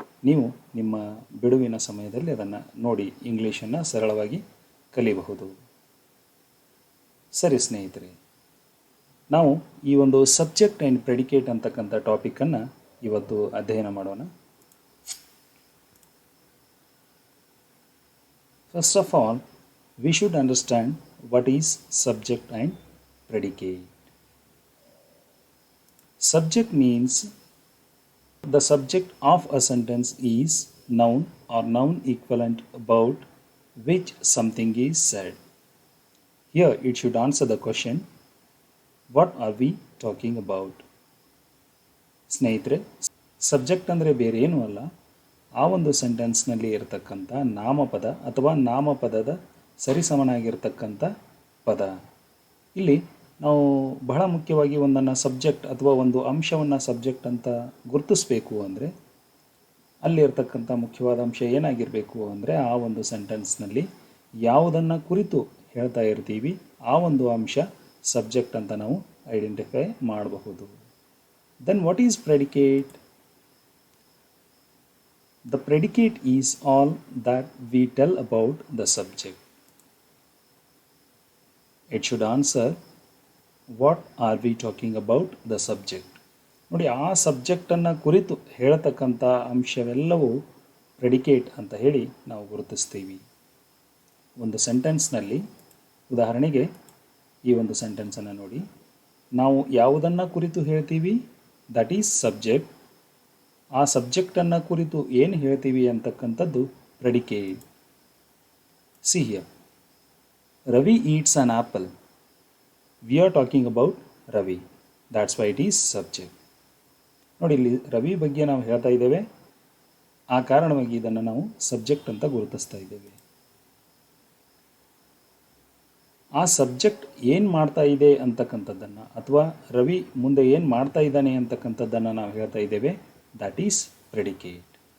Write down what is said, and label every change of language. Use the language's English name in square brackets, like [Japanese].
[Kannada] ನೀವು ನಿಮ್ಮ ಬಿಡುವಿನ ಸಮಯದಲ್ಲಿ ಅದನ್ನು ನೋಡಿ ಇಂಗ್ಲೀಷನ್ನು ಸರಳವಾಗಿ ಕಲಿಯಬಹುದು. ಸರಿ ಸ್ನೇಹಿತರೆ, ನಾವು ಈ ಒಂದು ಸಬ್ಜೆಕ್ಟ್ ಆ್ಯಂಡ್ ಪ್ರೆಡಿಕೇಟ್ ಅಂತಕ್ಕಂಥ ಟಾಪಿಕನ್ನು ಇವತ್ತು ಅಧ್ಯಯನ ಮಾಡೋಣ. [English] First of all, we should understand what is subject and predicate. Subject means the subject of a sentence is noun or noun equivalent about which something is said. Here it should answer the question, what are we talking about? [Kannada] ಸ್ನೇಹಿತರೆ, subject ಅಂದರೆ ಬೇರೆ ಏನೂ ಅಲ್ಲ, ಆ ಒಂದು ಸೆಂಟೆನ್ಸ್ನಲ್ಲಿ ಇರತಕ್ಕಂಥ ನಾಮಪದ ಅಥವಾ ನಾಮಪದದ ಸರಿಸಮನಾಗಿರ್ತಕ್ಕಂಥ ಪದ. ಇಲ್ಲಿ ನಾವು ಬಹಳ ಮುಖ್ಯವಾಗಿ ಒಂದನ್ನು ಸಬ್ಜೆಕ್ಟ್ ಅಥವಾ ಒಂದು ಅಂಶವನ್ನು ಸಬ್ಜೆಕ್ಟ್ ಅಂತ ಗುರುತಿಸಬೇಕು ಅಂದರೆ ಅಲ್ಲಿರ್ತಕ್ಕಂಥ ಮುಖ್ಯವಾದ ಅಂಶ ಏನಾಗಿರಬೇಕು ಅಂದರೆ ಆ ಒಂದು ಸೆಂಟೆನ್ಸ್ನಲ್ಲಿ ಯಾವುದನ್ನು ಕುರಿತು ಹೇಳ್ತಾ ಇರ್ತೀವಿ ಆ ಒಂದು ಅಂಶ ಸಬ್ಜೆಕ್ಟ್ ಅಂತ ನಾವು ಐಡೆಂಟಿಫೈ ಮಾಡಬಹುದು. [English] Then what is predicate? The predicate is all that we tell about the subject. It should answer, what are we talking about the subject? [Kannada] ನೋಡಿ, ಆ ಸಬ್ಜೆಕ್ಟನ್ನು ಕುರಿತು ಹೇಳತಕ್ಕಂಥ ಅಂಶವೆಲ್ಲವೂ ಪ್ರೆಡಿಕೇಟ್ ಅಂತ ಹೇಳಿ ನಾವು ಗುರುತಿಸ್ತೀವಿ. ಒಂದು ಸೆಂಟೆನ್ಸ್ನಲ್ಲಿ ಉದಾಹರಣೆಗೆ ಈ ಒಂದು ಸೆಂಟೆನ್ಸನ್ನು ನೋಡಿ, ನಾವು ಯಾವುದನ್ನು ಕುರಿತು ಹೇಳ್ತೀವಿ [English] That is subject. [Kannada] ಆ ಸಬ್ಜೆಕ್ಟನ್ನು ಕುರಿತು ಏನು ಹೇಳ್ತೀವಿ ಅಂತಕ್ಕಂಥದ್ದು predicate. [English] See here, Ravi eats an apple. We are talking about Ravi. That's why it is subject. [Kannada] ನೋಡಿ, ಇಲ್ಲಿ ರವಿ ಬಗ್ಗೆ ನಾವು ಹೇಳ್ತಾ ಇದ್ದೇವೆ, ಆ ಕಾರಣವಾಗಿ ಇದನ್ನು ನಾವು ಸಬ್ಜೆಕ್ಟ್ ಅಂತ ಗುರುತಿಸ್ತಾ ಇದ್ದೇವೆ. ಆ ಸಬ್ಜೆಕ್ಟ್ ಏನು ಮಾಡ್ತಾ ಇದೆ ಅಂತಕ್ಕಂಥದ್ದನ್ನು ಅಥವಾ ರವಿ ಮುಂದೆ ಏನು ಮಾಡ್ತಾ ಇದ್ದಾನೆ ಅಂತಕ್ಕಂಥದ್ದನ್ನು ನಾವು ಹೇಳ್ತಾ ಇದ್ದೇವೆ, [English] That is predicate.